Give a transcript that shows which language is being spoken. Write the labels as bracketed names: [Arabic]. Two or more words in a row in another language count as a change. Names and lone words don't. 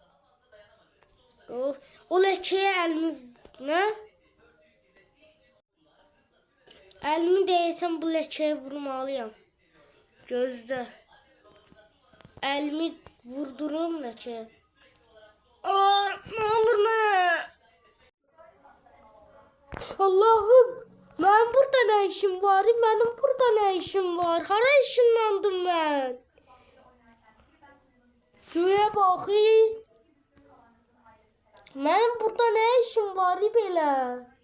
[Azerbaijani] O ləkəyə əlimi... Nə? Əlimi deyəsən bu ləkəyə vurmalıyam. Gözdə. Əlimi vurdurum ləkəyə. [Turkish] Ne olur ne? Allah'ım. Ben burada ne işim var? Benim burada ne işim var? Hara ışınlandım ben. Göğe bakayım. Benim burada ne işim var belə?